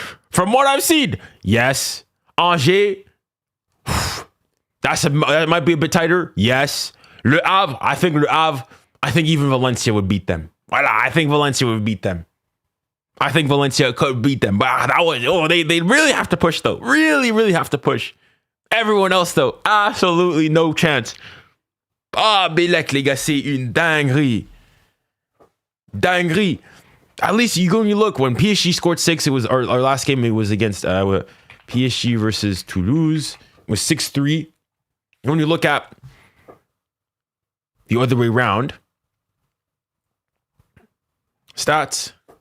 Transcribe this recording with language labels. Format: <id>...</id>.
<en>From what I've seen, yes, Angers, that might be a bit tighter, yes, Le Havre, I think even Valencia would beat them. Voila, I think Valencia would beat them. I think Valencia could beat them. But that was, they really have to push, though. Really, really have to push. Everyone else, though, absolutely no chance.</en> <fr>Bélec, les gars, c'est une dinguerie. Dinguerie.</fr> <en>At least you go and you look. When PSG scored 6, it was our last game, it was against PSG versus Toulouse. It was 6-3. When you look at the other way around, stats.</en>